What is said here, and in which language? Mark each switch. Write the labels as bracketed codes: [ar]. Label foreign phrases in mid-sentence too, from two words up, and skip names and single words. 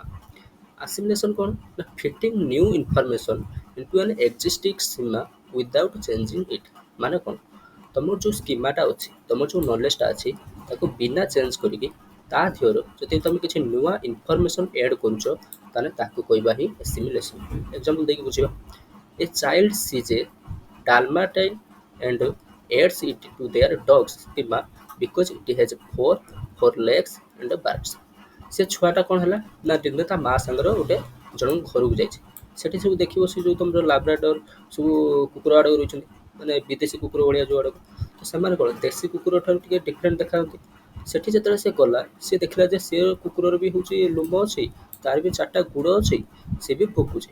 [en] ଆସିମିଲେସନ୍ [or] କ'ଣ ନା [en] fitting new information into an existing schema without changing it. [or] ମାନେ କ'ଣ ତମର ଯେଉଁ ସ୍କିମାଟା ଅଛି ତମର ଯେଉଁ ନଲେଜଟା ଅଛି ତାକୁ ବିନା ଚେଞ୍ଜ କରିକି ତା ଦେହରୁ ଯଦି ତମେ କିଛି ନୂଆ ଇନଫର୍ମେସନ୍ ଏଡ୍ କରୁଛ ତାହେଲେ ତାକୁ କହିବା ହିଁ ଆସିମିଲେସନ୍। ଏକ୍ଜାମ୍ପଲ୍ ଦେଇକି ବୁଝିବା। [en] a child sees a Dalmatian and adds it to their dog's schema because it has four legs and barbs। [or] ସେ ଛୁଆଟା କ'ଣ ହେଲା ନା ଦିନେ ତା ମା ସାଙ୍ଗରେ ଗୋଟେ ଜଣଙ୍କ ଘରକୁ ଯାଇଛି। ସେଠି ସବୁ ଦେଖିବ ସେ ଯେଉଁ ତୁମର ଲାବ୍ରାଡୋର ସବୁ କୁକୁର ଆଡ଼କୁ ରହିଛନ୍ତି ମାନେ ବିଦେଶୀ କୁକୁର ଭଳିଆ ଯେଉଁ ଆଡ଼କୁ, ତ ସେମାନେ କ'ଣ ଦେଶୀ କୁକୁର ଠାରୁ ଟିକେ ଡିଫରେଣ୍ଟ ଦେଖାଯାନ୍ତି। ସେଠି ଯେତେବେଳେ ସେ ଗଲା ସେ ଦେଖିଲା ଯେ ସେ କୁକୁରର ବି ହେଉଛି ଲୁମ ଅଛି, ତାର ବି 4ଟା ଗୋଡ଼ ଅଛି, ସେ ବି ଭୁକୁଛି।